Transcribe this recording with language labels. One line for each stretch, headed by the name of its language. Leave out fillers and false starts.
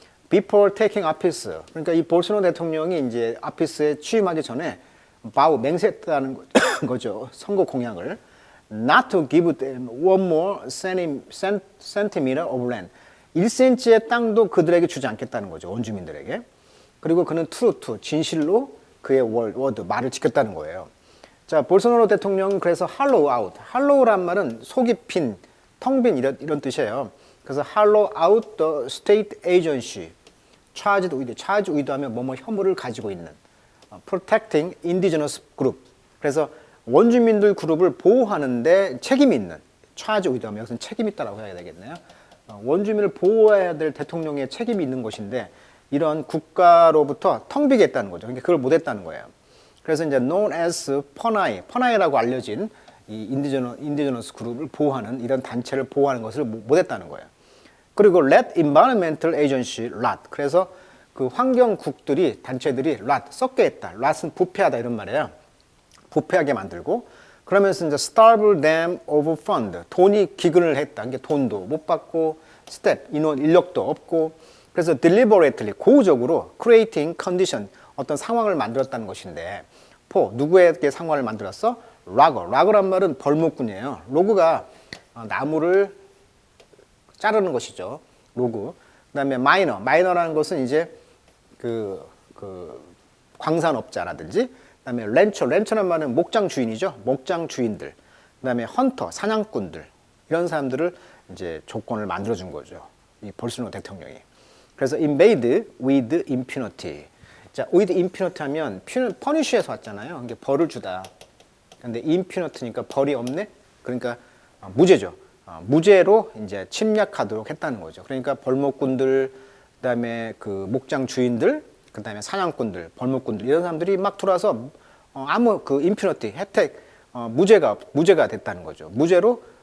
English: Before taking office,
Korean: 그러니까 이 볼소나로 대통령이 이제 오피스에 취임하기 전에 맹세했다는 거죠. 선거 공약을.
English: Not to give them one more centimeter of land.
Korean: 1cm의 땅도 그들에게 주지 않겠다는 거죠. 원주민들에게. 그리고 그는 truth, 진실로 그의 워드, 말을 지켰다는 거예요. 자, 볼소나로 대통령은 그래서 hollow out. hollow란 말은 속이 빈, 텅 빈 이런 뜻이에요. 그래서
English: hollow out the state agency.
Korean: charged with 하면 뭐뭐 혐오를 가지고 있는.
English: protecting indigenous group.
Korean: 그래서 원주민들 그룹을 보호하는데 책임이 있는. charged with 하면 여기서는 책임 있다라고 해야 되겠네요. 원주민을 보호해야 될 대통령의 책임이 있는 것인데 이런 국가로부터 텅 비게 했다는 거죠. 그러니까 그걸 못했다는 거예요. 그래서 이제 known as 퍼나이라고 알려진 이 인디저너스 그룹을 보호하는 이런 단체를 보호하는 것을 못했다는 거예요. 그리고
English: let environmental agency rot.
Korean: 그래서 그 환경국들이 단체들이 rot, 썩게 했다. rot은 부패하다 이런 말이에요. 부패하게 만들고 그러면서 이제
English: starve them of fund.
Korean: 돈이 기근을 했다. 이게 돈도 못 받고 step, 인력도 없고 그래서 deliberately, 고의적으로 creating condition, 어떤 상황을 만들었다는 것인데 누구에게 상황을 만들었어? 락어란 말은 벌목꾼이에요. 로그가 나무를 자르는 것이죠. 로그. 그다음에 마이너라는 것은 이제 그 광산업자라든지, 그다음에 렌처란 말은 목장 주인이죠. 목장 주인들. 그다음에 헌터, 사냥꾼들, 이런 사람들을 이제 조건을 만들어 준 거죠. 이 볼소나로 대통령이. 그래서
English: invade with impunity.
Korean: 자, with impunity 하면 punish에서 왔잖아요. 이게 벌을 주다. 근데 impunity니까 벌이 없네. 그러니까 무죄죠. 무죄로 이제 침략하도록 했다는 거죠. 그러니까 벌목꾼들, 그다음에 그 목장 주인들, 그다음에 사냥꾼들, 벌목꾼들 이런 사람들이 막 들어와서 아무 그 impunity 혜택 무죄가 됐다는 거죠. 무죄로